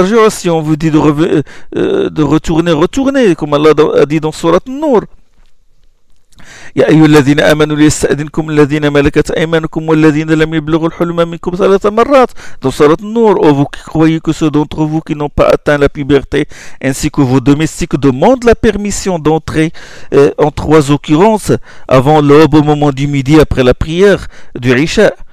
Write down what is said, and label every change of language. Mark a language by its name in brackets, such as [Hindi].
[French] Si on vous dit de retourner, retournez, comme Allah a dit dans Surat Nour. [Arabic] يا أيها الذين آمنوا ليستأذنكم الذين ملكت أيمانكم والذين لم يبلغوا الحلم منكم ثلاث مرات [French] dans Sourate An-Nur. Oh, vous qui croyez que ceux d'entre vous qui n'ont pas atteint la puberté ainsi que vos domestiques demandent la permission d'entrer en trois occurrences avant l'aube, au moment du midi, après la prière du Isha.